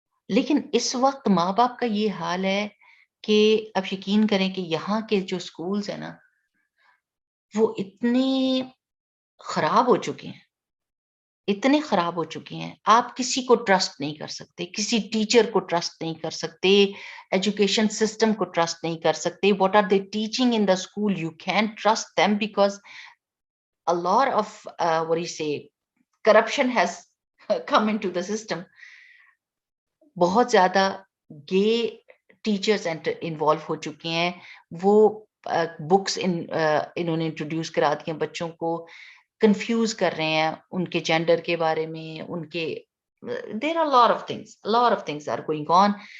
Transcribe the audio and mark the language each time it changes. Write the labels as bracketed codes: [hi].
[ur] لیکن اس وقت ماں باپ کا یہ حال ہے کہ اب یقین کریں کہ یہاں کے جو سکولز ہیں نا وہ اتنے خراب ہو چکے ہیں، اتنے خراب ہو چکے ہیں، آپ کسی کو ٹرسٹ نہیں کر سکتے، کسی ٹیچر کو ٹرسٹ نہیں کر سکتے، ایجوکیشن سسٹم کو ٹرسٹ نہیں کر سکتے. [en] What are they teaching in the school, you can trust them because a lot of what do you say corruption has come into the system. [ur] بہت زیادہ گے ٹیچرز انوالو ہو چکے ہیں، وہ بکس انہوں نے انٹروڈیوس کرا دی ہیں، بچوں کو کنفیوز کر رہے ہیں ان کے جینڈر کے بارے میں، ان کے [en] There are lot of things are going on.